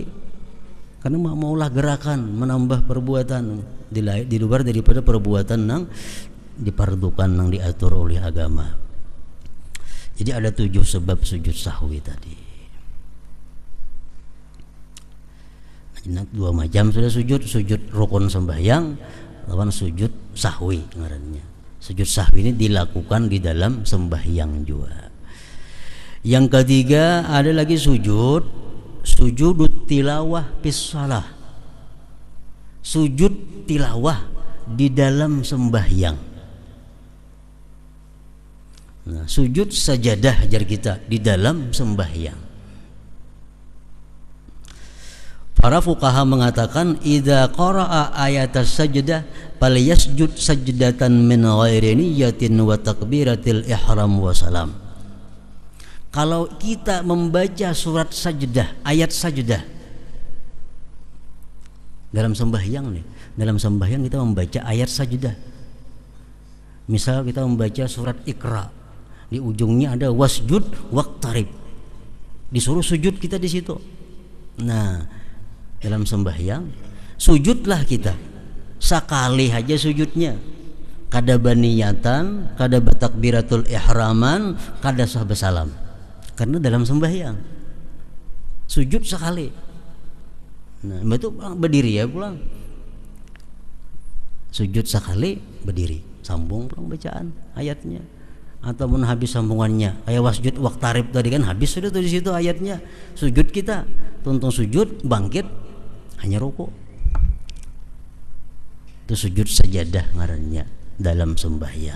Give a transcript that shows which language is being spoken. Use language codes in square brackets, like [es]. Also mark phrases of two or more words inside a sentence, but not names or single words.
[bjn] Karena maulah gerakan menambah perbuatan di luar daripada perbuatan nang dipardukan nang diatur oleh agama. Jadi ada 7 sebab sujud sahwi tadi. Nah, 2 macam sudah sujud rukun sembahyang lawan sujud sahwi ngarannya. Sujud sahwi ini dilakukan di dalam sembahyang juga. Yang ketiga ada lagi sujud tilawah fis shalah. Sujud tilawah di dalam sembahyang. Nah, sujud sajadah ajar kita di dalam sembahyang. [id] Para fuqaha mengatakan [ar] إذا قرأ آية السجدة فليسجد سجدة من غير نية وتكبيرة الإحرام وسلام. [bjn] Kalau kita membaca surat sajdah, ayat sajdah dalam sembahyang nih, dalam sembahyang kita membaca ayat sajdah. Misal kita membaca surat Iqra, di ujungnya ada [ar] واسجد واقترب, [bjn] disuruh sujud kita di situ. Nah, dalam sembahyang sujudlah kita sekali aja sujudnya, kada baniyatan, kada batakbiratul ihraman, kada sah bersalam, karena dalam sembahyang sujud sekali. Nah, itu berdiri ya pulang, sujud sekali berdiri, sambung pulang bacaan ayatnya, ataupun habis sambungannya kayak [ar] واسجد واقترب [bjn] tadi kan habis sudah tuh di situ ayatnya, sujud kita tuntung sujud bangkit hanya rukuk. Itu sujud sajadah ngarannya dalam sembahyang.